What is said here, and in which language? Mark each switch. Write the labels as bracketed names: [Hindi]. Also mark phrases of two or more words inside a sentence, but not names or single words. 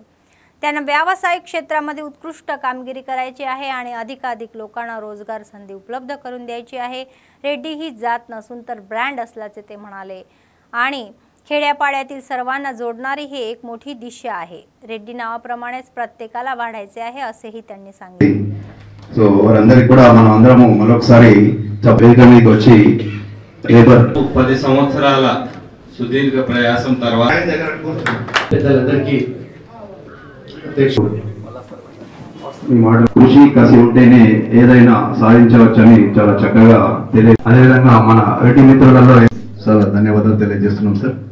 [Marathi] त्यांना व्यावसायिक क्षेत्रामध्ये उत्कृष्ट कामगिरी करायची आहे आणि अधिकाधिक लोकांना रोजगार संधी उपलब्ध करून द्यायची आहे। रेड्डी ही जात नसून तर ब्रँड असल्याचे ते म्हणाले आणि खेड्यापाड्यातील सर्वांना जोडणारी ही एक मोठी दिशा आहे। रेड्डी नावाप्रमाणेच प्रत्येकाला वाढायचे आहे असेही त्यांनी सांगितले। [Telugu] సో వారందరికీ కూడా మనం అందరము మరొకసారి వేదిక మీదకి వచ్చి లేబర్ 10 సంవత్సరాల సుదీర్ఘ ప్రయాసం తర్వాత పెద్దలందరికీ మీ మాట కృషి కసి ఉంటేనే ఏదైనా సాధించవచ్చని చాలా చక్కగా అదేవిధంగా మన రెడ్డి మిత్రులలో చాలా ధన్యవాదాలు తెలియజేస్తున్నాం సార్।